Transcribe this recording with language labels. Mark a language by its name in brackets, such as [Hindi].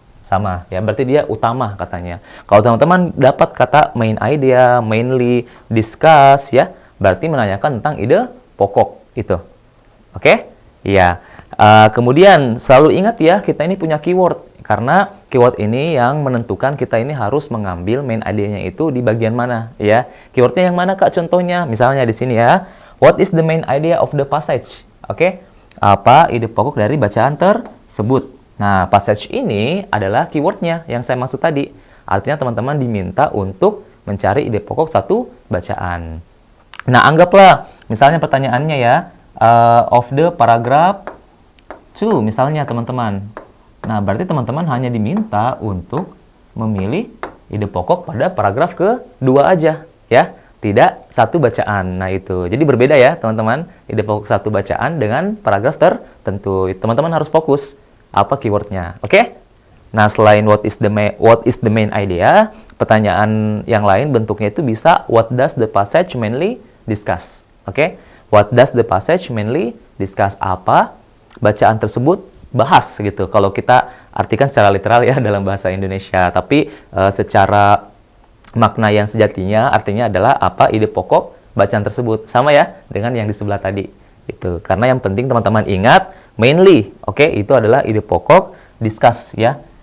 [Indonesian] Sama ya, berarti dia utama katanya. Kalau teman-teman dapat kata main idea, mainly, discuss ya, berarti menanyakan tentang ide pokok itu. Oke? Iya. Kemudian selalu ingat ya, kita ini punya keyword. Karena keyword ini yang menentukan kita ini harus mengambil main idea-nya itu di bagian mana ya. Keywordnya yang mana Kak contohnya? Misalnya di sini ya. [English] What is the main idea of the passage? [Indonesian] Oke? Apa ide pokok dari bacaan tersebut? Nah, passage ini adalah keywordnya yang saya maksud tadi. Artinya teman-teman diminta untuk mencari ide pokok satu bacaan. Nah, anggaplah misalnya pertanyaannya ya, [English] of the paragraph 2 [Indonesian] misalnya teman-teman. Nah, berarti teman-teman hanya diminta untuk memilih ide pokok pada paragraf kedua aja ya. Tidak satu bacaan. Nah, itu. Jadi berbeda ya, teman-teman. Ide pokok satu bacaan dengan paragraf tertentu. Teman-teman harus fokus apa keywordnya. Oke? Nah, selain what is the main idea, pertanyaan yang lain bentuknya itu bisa [English] what does the passage mainly discuss. [Indonesian] Oke? [English] What does the passage mainly discuss? [Indonesian] Apa bacaan tersebut bahas gitu. Kalau kita artikan secara literal ya dalam bahasa Indonesia, tapi secara makna yang sejatinya artinya adalah apa ide pokok bacaan tersebut. Sama ya dengan yang di sebelah tadi. Itu. Karena yang penting teman-teman ingat mainly, oke, itu adalah ide pokok, discuss ya.